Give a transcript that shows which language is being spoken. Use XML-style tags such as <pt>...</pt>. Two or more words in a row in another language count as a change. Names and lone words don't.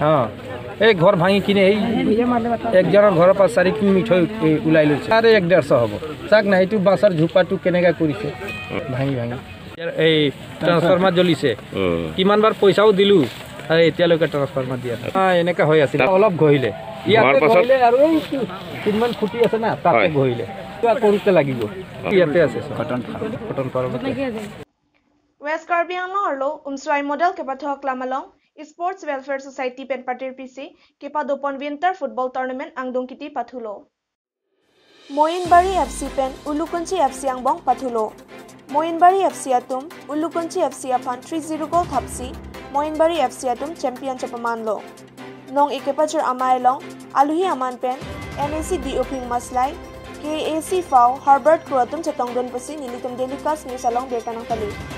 <as>এই ঘৰ ভাঙি কিনে এই একজনৰ ঘৰৰ পৰা 4 কিমি মিঠৈ ওলাই লৈছে আৰু 150 হ'ব চাক না এইটো বাছৰ ঝোপাটো কেনেকৈ কৰিছে ভাঙি এই ট্ৰান্সফৰ্মাৰ জ্বলিছে কিমান বাৰ পইচাও দিলোঁ আৰু এতিয়ালৈকে ট্ৰান্সফৰ্মাৰ দিয়া এনেকুৱা হৈ আছিল অলপ গহিলে ইয়াতে গহিলে আৰু এই কিমান খুঁটি আছে না তাতে গহিলে কৰোঁতে লাগিব ইয়াতে আছে কটন ফাৰ্ম</as> <mjw>West Karbi Anglong Arlo Umswai Model Kepathok Klamalong Sports Welfare Society Pen Partir PC Kepa Dopon Winter Football Tournament Angdong Kiti Pathulo Moinbari FC Pen Ulukunchi FC Angbong Pathulo Moinbari FC Atum Ulukunchi FC Afan 3-0 goal Thapsi Moinbari FC Atum Champion Chapamanlo Nong Ikepachur Amailong Aluhi Aman Pen NAC Dioping Maslai KAC Fau Harvard Kroatum Chatongdon Pasi Nilitum Delicas News Along Bertanang Kali</mjw>